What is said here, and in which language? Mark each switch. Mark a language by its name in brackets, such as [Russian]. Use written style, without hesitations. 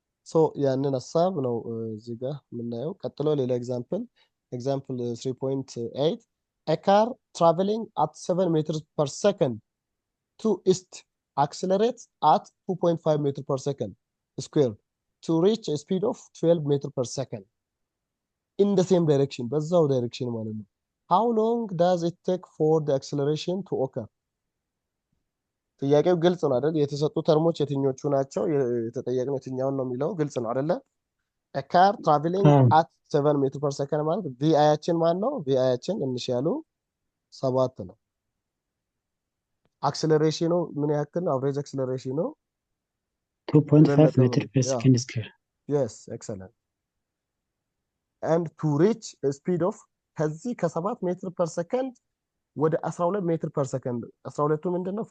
[Amharic] ሶ ያንን ሐሳብ ነው እዚህ ጋር የምናየው። ቀጥሎ ሌላ ኤግዛምፕል 3.8 [English] a car traveling at 7 meters per second to east accelerates at 2.5 meter per second square to reach a speed of 12 meter per second in the same direction [Amharic] በዛው ዳይሬክሽን ማለት ነው። [English] how long does it take for the acceleration to occur? [Amharic] ጥያቄው ግልጽ ነው አይደል? የተሰጡ ተርሞች የትኞቹ ናቸው? የተጠየቅነው የትኛውን ነው የሚለው ግልጽ ነው አይደለ? [English] a car traveling at 7 meter per second [Amharic] ማለት ቪአያችን ማን ነው? ቪአያችን ኢኒሺያሉ 7 ነው። አክሰለሬሽኑ ምን ያክል ነው? አቨሬጅ አክሰለሬሽኑ 2.5 ሜትር ፐር ሰከንድ ስኩዌር። [English] yes excellent and to reach a speed of [Amharic] ከዚህ ከ7 ሜትር ፐር ሰከንድ ወደ 12 ሜትር ፐር ሰከንድ 12ቱ ምንድነው?